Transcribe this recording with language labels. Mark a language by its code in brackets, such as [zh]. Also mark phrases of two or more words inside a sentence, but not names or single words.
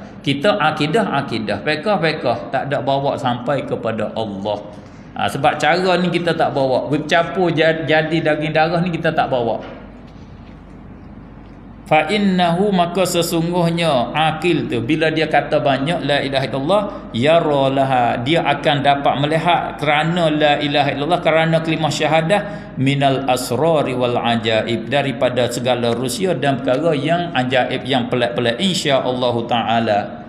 [ms] Kita akidah, fiqh tak ada bawa sampai kepada Allah. Sebab cara ni kita tak bawa. Bercampur jadi daging darah ni kita tak bawa. [ar] فإنه, [ms] maka sesungguhnya akil tu bila dia kata banyak [ar] لا إله إلا الله يراها, [ms] dia akan dapat melihat kerana [ar] لا إله إلا الله, [ms] kerana kalimah syahadah [ar] من الأسرار والعجائب, [ms] daripada segala rahsia dan perkara yang ajaib, yang pelik-pelik, [ar] إن شاء الله تعالى.